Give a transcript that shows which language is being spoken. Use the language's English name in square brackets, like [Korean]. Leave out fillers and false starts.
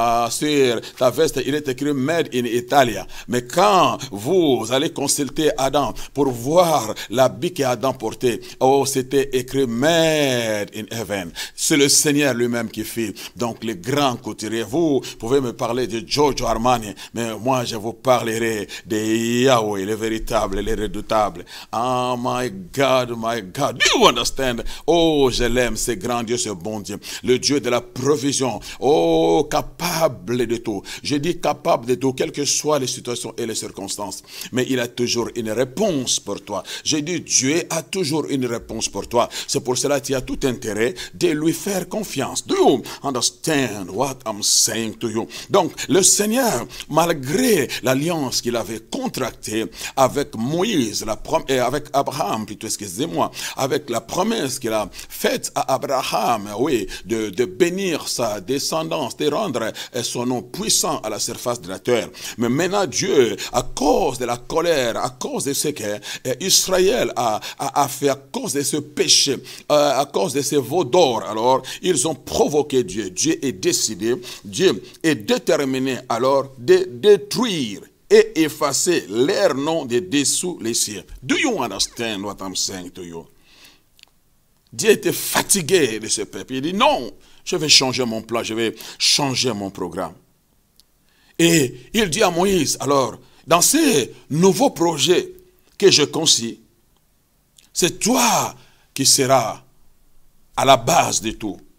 [French] Sur ta veste, il est écrit Made in Italia. Mais quand vous allez consulter Adam pour voir l'habit qu'Adam portait, oh, c'était écrit [English] Made in Heaven. [French] C'est le Seigneur lui-même qui fit. Donc, les grands couturiers, vous pouvez me parler de Giorgio Armani, mais moi, je vous parlerai de Yahweh, le véritable, le redoutable. [English] Ah, my God, do you understand? [French] Oh, je l'aime, c'est grand Dieu, ce bon Dieu. Le Dieu de la provision. Oh, capable de tout. Je dis capable de tout, quelles que soient les situations et les circonstances. Mais il a toujours une réponse pour toi. Je dis Dieu a toujours une réponse pour toi. C'est pour cela que tu as tout intérêt de lui faire confiance. [English] Do you understand what I'm saying to you? [French] Donc, le Seigneur, malgré l'alliance qu'il avait contractée avec Moïse, avec Abraham, plutôt, excusez-moi, avec la promesse qu'il a faite à Abraham, oui, de bénir sa descendance, de rendre son nom puissant à la surface de la terre. Mais maintenant, Dieu, à cause de la colère, à cause de ce que Israël a fait, à cause de ce péché, à cause de ces veaux d'or, alors, ils ont provoqué Dieu. Dieu est décidé, Dieu est déterminé, alors, de détruire et effacer leur nom de dessous les cieux. [English] Do you understand what I'm saying to you? [French] Dieu était fatigué de ce peuple. Il dit non, je vais changer mon plan, je vais changer mon programme. Et il dit à Moïse, alors, dans ces nouveaux projets que je concis, c'est toi qui seras à la base de tout.